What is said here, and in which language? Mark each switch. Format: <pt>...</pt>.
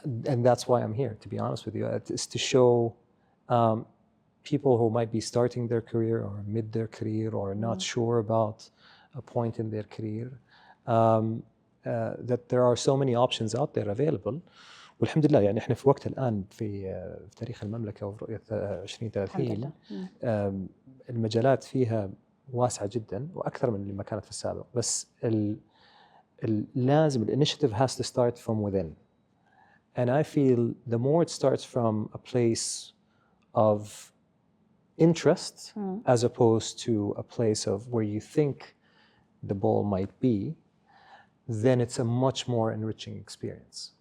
<en>And that's why I'm here, to be honest with you. It's to show people who might be starting their career or mid their career or not sure about a point in their career, that there are so many options out there available.</en> <ar>والحمد لله يعني احنا في وقت الآن في تاريخ المملكة وفي رؤية 2030 المجالات فيها واسعة جدا وأكثر من اللي ما كانت في السابق. بس لازم</ar> <en>الانيشيتيف has to start from within. And I feel the more it starts from a place of interest as opposed to a place of where you think the ball might be, then it's a much more enriching experience.</en>